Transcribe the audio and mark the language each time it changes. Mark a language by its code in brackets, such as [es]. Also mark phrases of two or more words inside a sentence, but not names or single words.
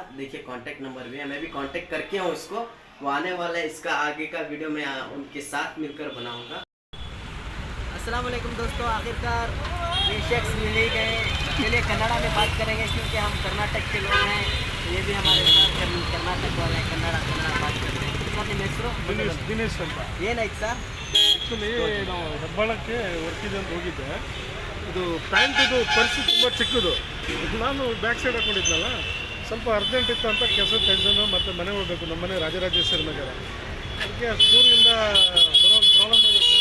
[hi] देखिए [en] contact number [hi] भी है, मैं भी कांटेक्ट करके हूँ इसको, वो आने वाला है। इसका आगे का वीडियो मैं उनके साथ मिलकर बनाऊँगा। [ar] السلام عليكم [hi] दोस्तों, आखिरकार ये शख्स मिल ही गए। चलिए कन्नड़ा में बात करेंगे क्योंकि हम कर्नाटक के लोग हैं, तो ये भी हमारे साथ कर्नाटक वाले हैं, कन्नड़ा बात करते हैं। [kn] सर ನಿಮ್ಮ ಹೆಸರು? ದಿನೇಶ್ ಅಂತ. ಏನಾಯ್ತು ಸರ್? ಆ್ಯಕ್ಚುಲಿ ನಾವು ಹೆಬ್ಬಾಳಕ್ಕೆ ವರ್ಕಿಗೆ ಅಂತ ಹೋಗಿದ್ದೆ. ಇದು ಪ್ಯಾಂಟಿದು ಪರ್ಸು ತುಂಬ ಚಿಕ್ಕದು. ನಾನು [en] back side [kn] ಹಾಕೊಂಡಿದ್ನಲ್ಲ, ಸ್ವಲ್ಪ ಅರ್ಜೆಂಟ್ ಇತ್ತು ಅಂತ ಕೆಲಸ ಟೆನ್ಷನು ಮತ್ತು ಮನೆಗೆ ಹೋಗಬೇಕು. ನಮ್ಮ ಮನೆ ರಾಜರಾಜೇಶ್ವರಿ ನಗರ, ಅದಕ್ಕೆ ಸ್ಕೂಲಿಂದ ಬರೋ ಪ್ರಾಬ್ಲಮ್ ಆಗುತ್ತೆ.